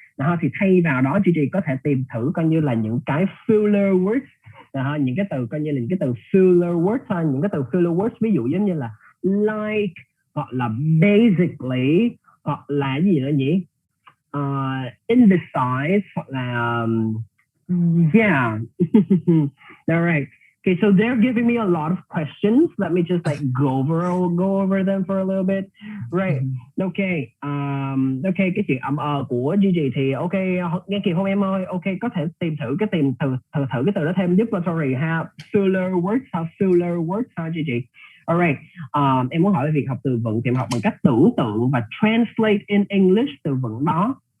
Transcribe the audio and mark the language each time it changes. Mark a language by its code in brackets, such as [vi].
[vi] Đó, thì thay vào đó chị có thể tìm thử coi như là những cái filler words, đó, những cái từ coi như là những cái từ filler words thôi, những cái từ filler words ví dụ giống như là like hoặc là basically hoặc là gì nữa nhỉ, indecisive hoặc là yeah. [en] All right. Okay, so they're giving me a lot of questions. Let me just like go over them for a little bit. Right. Okay. [vi] Okay, cái chuyện của Gigi thì ok, nghe kịp không em ơi? Ok, có thể tìm thử cái từ đó thêm giúp sorry ha. Filler words ha Gigi. Alright. Em muốn hỏi về việc học từ vựng thì em học bằng cách tưởng tượng và [en] translate in English [vi] từ vựng đó.